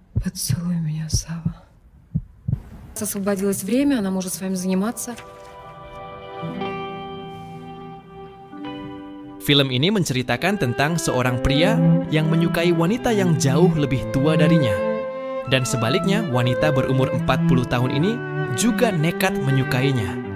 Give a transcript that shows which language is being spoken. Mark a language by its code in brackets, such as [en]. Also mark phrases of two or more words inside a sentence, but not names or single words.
[ru] Поцелуй меня, Сава. Освободилось время, она может с вами заниматься. [id] Film ini menceritakan tentang seorang pria yang menyukai wanita yang jauh lebih tua darinya. Dan sebaliknya, wanita berumur 40 tahun ini juga nekat menyukainya.